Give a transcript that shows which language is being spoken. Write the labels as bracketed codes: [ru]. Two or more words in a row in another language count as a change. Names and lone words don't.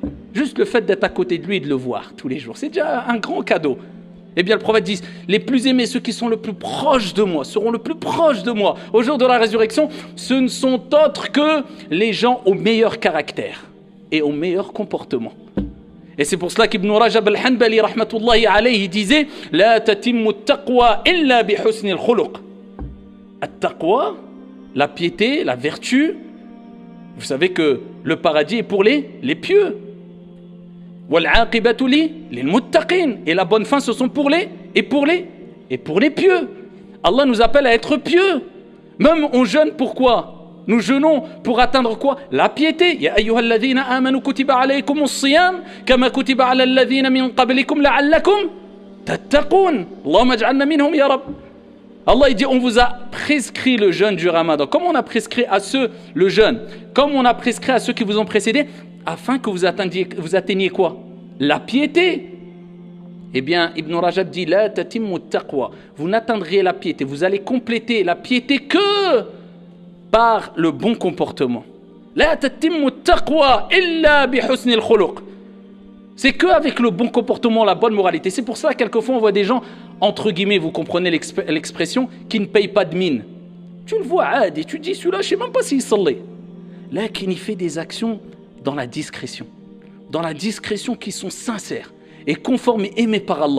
[fr] Juste le fait d'être à côté de lui et de le voir tous les jours, c'est déjà un grand cadeau. Eh bien, le prophète dit, les plus aimés, ceux qui sont le plus proches de moi, seront le plus proches de moi. Au jour de la résurrection, ce ne sont autres que les gens au meilleur caractère et au meilleur comportement. Et c'est pour cela qu'Ibn Rajab al-Hanbali [ar] رحمة الله عليه [fr] disait [ar] لا تتم التقوى إلا بحسن الخلق. [fr] At-taqwa, la piété, la vertu. Vous savez que le paradis est pour les pieux. [ar] والعاقبة للمتقين, [fr] et la bonne fin ce sont pour les pieux. Allah nous appelle à être pieux. Même on jeûne pourquoi? Nous jeûnons pour atteindre quoi? La piété. [ar] يا أيها الذين آمنوا كتب عليكم الصيام كما كتب على الذين من قبلكم لعلكم تتقون. اللهم اجعلنا منهم يا رب. [fr] Allah il dit on vous a prescrit le jeûne du Ramadan. Comme on a prescrit à ceux le jeûne, comme on a prescrit à ceux qui vous ont précédés, afin que vous atteigniez quoi? la piété. Eh bien, Ibn Rajab dit [ar] لا تتم تقوى. [fr] Vous n'atteindrez la piété, vous allez compléter la piété que par le bon comportement. [ar] لا تتم تقوى إلا بحسن الخلق. [fr] C'est qu'avec le bon comportement, la bonne moralité. C'est pour ça, quelquefois, on voit des gens, entre guillemets, vous comprenez l'expression, qui ne payent pas de mine. Tu le vois, et tu dis, celui-là, je ne sais même pas s'il sallait. Là, qui fait des actions dans la discrétion. Dans la discrétion qui sont sincères et conformes et aimées par Allah.